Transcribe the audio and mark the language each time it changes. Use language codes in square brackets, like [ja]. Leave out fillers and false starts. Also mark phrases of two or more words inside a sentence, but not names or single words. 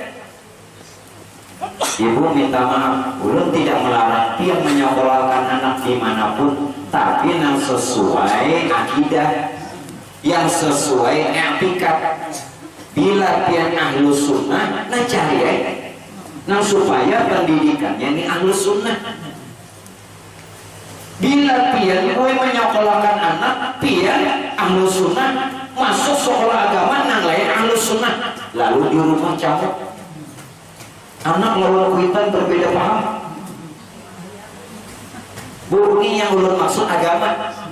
[id] Ibu minta maaf, ulun tidak melarang yang menyekolahkan anak dimanapun, tapi yang sesuai akidah, yang sesuai etikat. [bjn] Bila pian [ar] ahlu sunnah, [bjn] nah cari nah supaya pendidikannya ini [ar] ahlu sunnah. [bjn] Bila pian menyekolahkan anak, pian [ar] ahlu sunnah, [bjn] masuk sekolah agama nang lain [ar] ahlu sunnah, [bjn] lalu di rumah camuk. Anak lawan kuitan berbeda paham. [id] Ini yang ulun maksud agama.